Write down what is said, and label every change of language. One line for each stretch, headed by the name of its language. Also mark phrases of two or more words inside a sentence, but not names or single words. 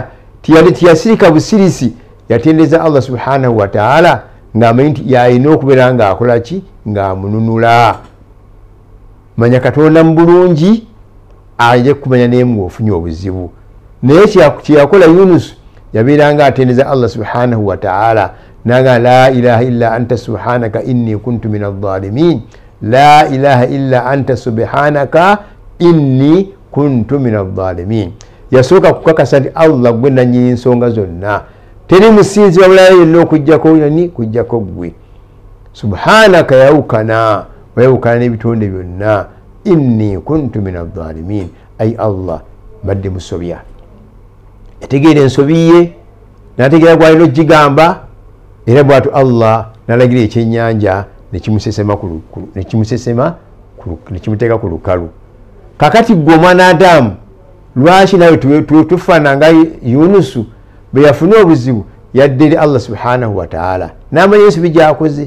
Ganda: tiyasirika busirisi, yatendeza
Arabic: الله سبحانه وتعالى
Ganda: ng'amanyi nti yalina okubeera ng'akola ki? ng'amununula. manya Katonda mu bulungi ajja kumanya naye ng'ofunye obuzibu. naye kyeyakola Yunus yabeera ng'atendeza
Arabic: الله سبحانه وتعالى
Ganda: naga
Arabic: لا إله إلا أنت سبحانك إني كنت من الظالمين. لا إله إلا أنت سبحانك إني كنت من الظالمين.
Ganda: yasooka kukakasa nti Allah gwe nannyini ensonga zonna, teri musinzi wabulayo yenna okujjako gwe. subhanaka wayawukana n'ebitonde byonna.
Arabic: إني كنت من الظالمين,
Ganda: ay Allah mbadde musobya. yategeera ensobi ye n'ategeera gwalina okigamba, era bw'atyo Allah n'alagira ekyennyanja nekimuteeka ku lukalu. kakati gwe omwana Adamu lwaki nawe tufaana nga Yunusu bwe yafuna obuzibu yadde eri
Arabic: الله سبحانه وتعالى
Ganda: n'amanya ensobi gy'akoze.